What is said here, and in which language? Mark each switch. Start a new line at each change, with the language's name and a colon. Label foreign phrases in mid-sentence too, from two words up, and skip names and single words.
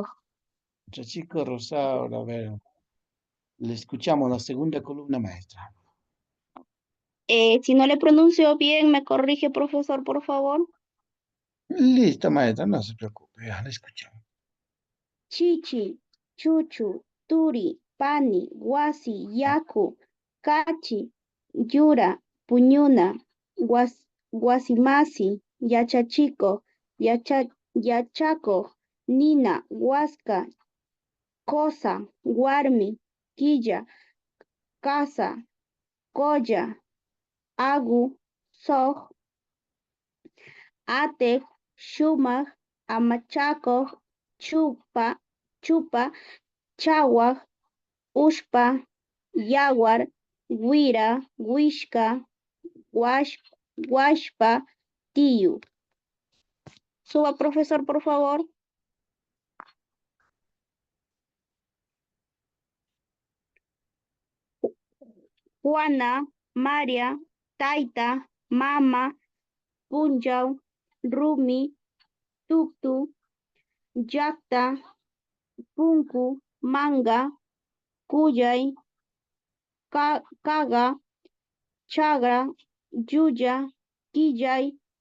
Spanish: Otro chico Rosaura, a ver. Le escuchamos la segunda columna, maestra. Si no le pronuncio bien, me corrige, profesor, por favor. Listo, maestra, no se preocupe, ya la escuchamos. Chichi,
Quechua: Chuchu, Turi, Pani, Wasi, Yaku, Kachi, Yura, Puñuna, Guasimasi, Yachachico, Yachaco, Nina, Huasca, Cosa, Guarmi, Quilla, Casa, Coya, Agu, Soj, Atec, Shumach, Amachaco, Chupa, Chawag, Ushpa, Yaguar, Guira, Wishka, Washpa, Tiyu.
Spanish: Suba, profesor, por favor.
Quechua: Juana, María, Taita, Mama, Punjau, Rumi, Tuktu, Yakta, Punku, Manga, Kuyay, Kaga, Chagra, Yuya, Quillay,